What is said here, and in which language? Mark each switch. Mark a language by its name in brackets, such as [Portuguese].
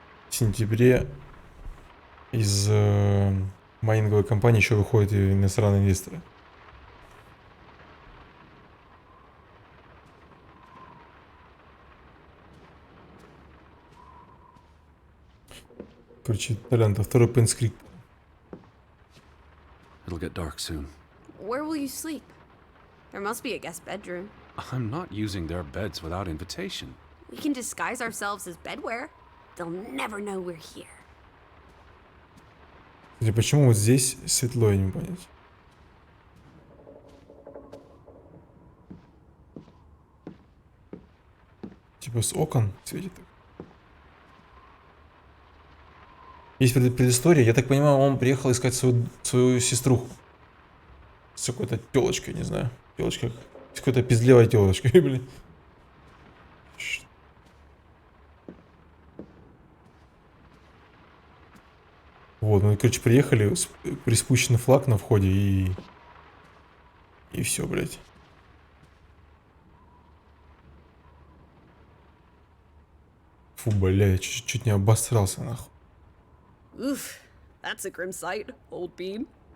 [Russian] В сентябре из майнинговой компании еще выходят и иностранные инвесторы. Короче, Толян, второй пенскрик. [English] It'll get dark soon. Where will you sleep? There must be a guest bedroom. I'm not using their beds without invitation. We can disguise ourselves as bedwear. They'll never know we're here. [Russian] Кстати, почему вот здесь светло, я не понять. Типа с окон светит. Есть предыстория, я так понимаю, он приехал искать свою сеструху. С какой-то телочкой, не знаю. Телочка, с какой-то пиздливой телочкой, блин. Вот, мы, короче, приехали, приспущенный флаг на входе и все, блядь. Фу, блядь, чуть не обосрался, нахуй. [English] Oof, that's a grim sight, old bean.